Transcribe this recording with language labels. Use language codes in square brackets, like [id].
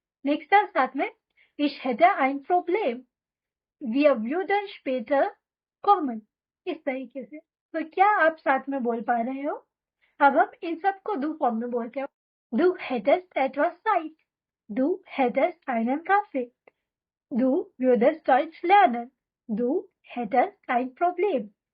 [de] नेक्स्ट साथ में ich hätte ein Problem. Wir würden später kommen. [hi] इस तरीके से. तो क्या आप साथ में बोल पा रहे हो? अब हम इन सबको du फॉर्म में बोलते हैं. [de] Du hättest etwas Zeit. Du hättest einen Kaffee. Du würdest Deutsch lernen. Du hättest ein Problem.